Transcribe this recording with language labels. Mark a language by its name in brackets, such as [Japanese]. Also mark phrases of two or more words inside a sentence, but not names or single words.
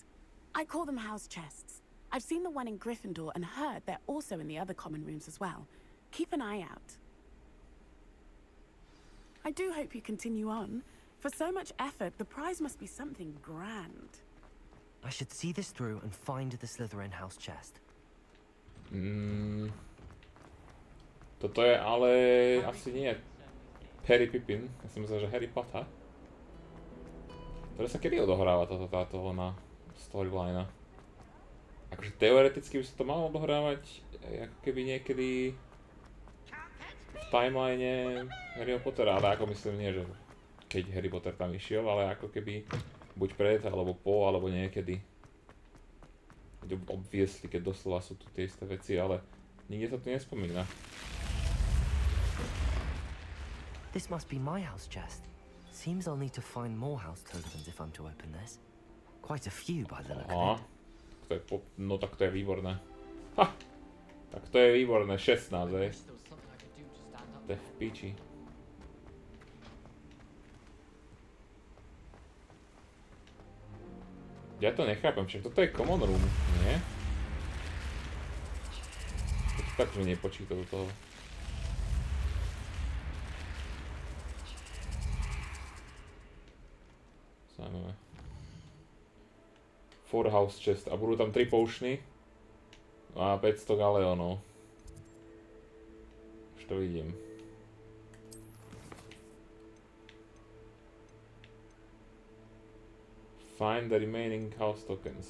[English] I call them house chests. I've seen the one in Gryffindor and heard they're also in the other common rooms as well. Keep an eye out. I do hope you continue on. For so much effort, the prize must be something grand. I should see this through and find the Slytherin house chest. [Slovak] Toto je ale asi nie Harry Pippin. Ja som myslel, že Harry Potter. Ktoré sa kedy odohráva táto ona storyline? Akože teoreticky by sa to malo odohrávať ako keby niekedy v timeline Harryho Pottera, ale ako myslím nie, že keď Harry Potter tam išiel, ale ako keby buď pred, alebo po, alebo niekedy. Obviesli, keď doslova sú tu tie isté veci, ale nikde sa tu nespomína. [English] This must be my house chest. Seems I'll need to find more house tokens if I'm to open this. Quite a few by the look of it. [Slovak] No tak to je výborné. Ha! Tak to je výborné, 16, hej. To je v piči. Ja to nechápem, však toto je [English] common room, [Slovak] nie? Takže nepočíta do toho. Zaujímavé. 4 [English] house chest [Slovak] a budú tam 3 potiony a 500 galeónov. Už to vidím. [English] Find the remaining house tokens.